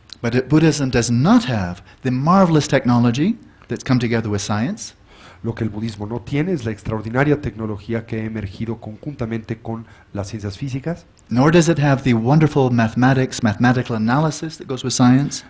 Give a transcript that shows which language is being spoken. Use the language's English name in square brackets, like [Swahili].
[English] But Buddhism does not have the marvelous technology that's come together with science. [Spanish] Lo que el budismo no tiene es la extraordinaria tecnología que ha emergido conjuntamente con las ciencias físicas, [English] Nor does it have the wonderful mathematical analysis that goes with science.